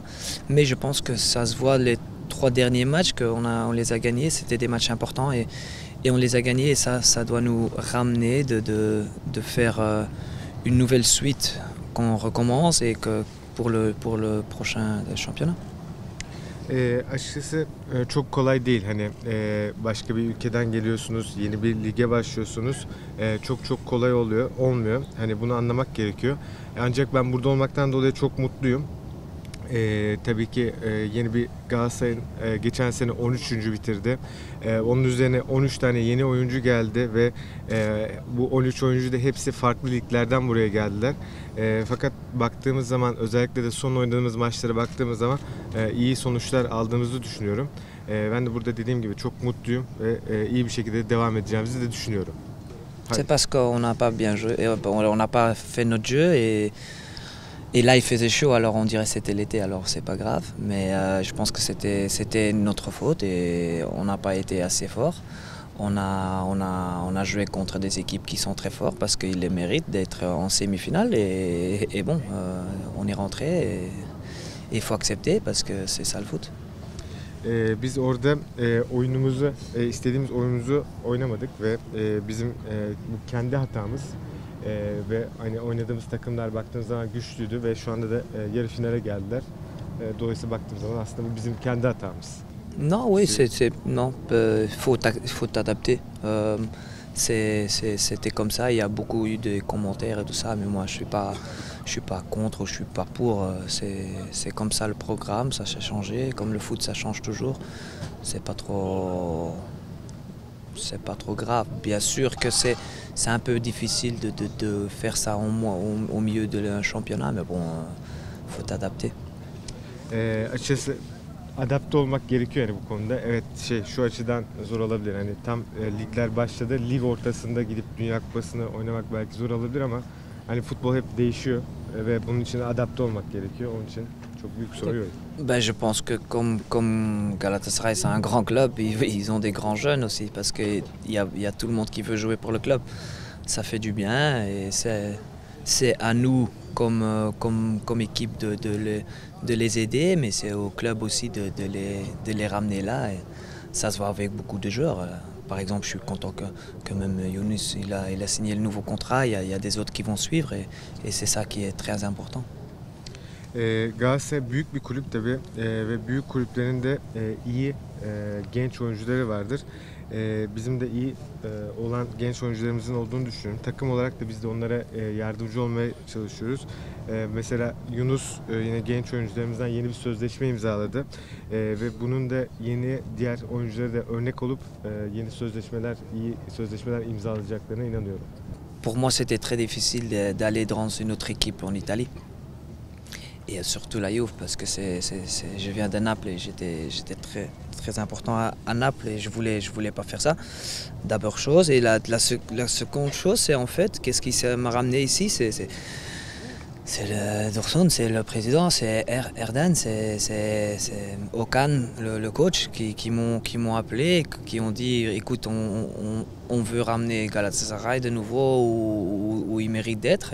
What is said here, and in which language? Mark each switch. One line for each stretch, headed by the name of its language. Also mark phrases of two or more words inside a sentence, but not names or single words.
French: Mais je pense que ça se voit les 3 derniers matchs qu'on les a gagnés. C'était des matchs importants et on les a gagnés. Et ça doit nous ramener de faire une nouvelle suite qu'on recommence et que pour le prochain championnat.
Turkish: Açıkçası çok kolay değil. Hani başka bir ülkeden geliyorsunuz, yeni bir lige başlıyorsunuz. Çok kolay olmuyor. Hani bunu anlamak gerekiyor. Ancak ben burada olmaktan dolayı çok mutluyum. Tabii ki yeni bir Galatasaray'ın geçen sene 13. bitirdi. Onun üzerine 13 tane yeni oyuncu geldi ve bu 13 oyuncu da hepsi farklı liglerden buraya geldiler. Fakat baktığımız zaman özellikle de son oynadığımız maçlara baktığımız zaman iyi sonuçlar aldığımızı düşünüyorum. Ben de burada dediğim gibi çok mutluyum ve iyi bir şekilde devam edeceğimizi de düşünüyorum.
French: C'est parce qu'on n'a pas bien joué, on n'a pas fait notre jeu et là il faisait chaud alors on dirait que c'était l'été alors c'est pas grave mais je pense que c'était notre faute et on n'a pas été assez fort. On a joué contre des équipes qui sont très fortes parce qu'ils les méritent d'être en semi-finale et bon on est rentré et il faut accepter parce que c'est ça le foot.
Turkish: Biz orada istediğimiz oyunumuzu oynamadık ve bizim bu kendi hatamız. Ve hani oynadığımız takımlar baktığımız zaman güçlüydü ve şu anda da yarı finale geldiler. Dolayısıyla baktığımız zaman aslında bu bizim kendi hatamız.
French: Non, oui, faut t'adapter. C'était comme ça. Il y a beaucoup eu de commentaires et tout ça, mais moi je suis pas contre, je suis pas pour. C'est comme ça le programme, ça s'est changé. Comme le foot, ça change toujours. C'est pas trop grave. Bien sûr que c'est un peu difficile de faire ça au milieu d'un championnat, mais bon, faut t'adapter.
Turkish: Açıkçası adapte olmak gerekiyor yani bu konuda. Evet şu açıdan zor olabilir. Hani tam ligler başladı. Lig ortasında gidip Dünya Kupası'nı oynamak belki zor olabilir ama hani futbol hep değişiyor ve bunun için adapte olmak gerekiyor. Onun için çok büyük soru yok.
French: Je pense que comme Galatasaray c'est un grand club, ils ont des grands jeunes aussi parce qu'il y a tout le monde qui veut jouer pour le club. Ça fait du bien et c'est à nous comme équipe de les aider, mais c'est au club aussi de les ramener là. Et ça se voit avec beaucoup de joueurs. Par exemple, je suis content que même Younis il a signé le nouveau contrat. Il y a des autres qui vont suivre et c'est ça qui est très important.
Turkish: Galatasaray büyük bir kulüp tabii ve büyük kulüplerin de iyi genç oyuncuları vardır. Bizim de iyi olan genç oyuncularımızın olduğunu düşünüyorum. Takım olarak da biz de onlara yardımcı olmaya çalışıyoruz. Mesela Yunus yine genç oyuncularımızdan yeni bir sözleşme imzaladı. Ve bunun da yeni diğer oyunculara da örnek olup yeni sözleşmeler, iyi sözleşmeler imzalayacaklarına inanıyorum.
French: Pour moi, c'était très difficile d'aller dans une autre équipe en Italie. Et surtout la Juve, parce que je viens de Naples et j'étais très important à Naples et je voulais pas faire ça. D'abord chose. Et la seconde chose, c'est en fait, qu'est-ce qui m'a ramené ici, c'est le Dursun, c'est le président, c'est Erdan, c'est Okan, le coach, qui m'ont appelé, qui ont dit écoute, on veut ramener Galatasaray de nouveau où il mérite d'être.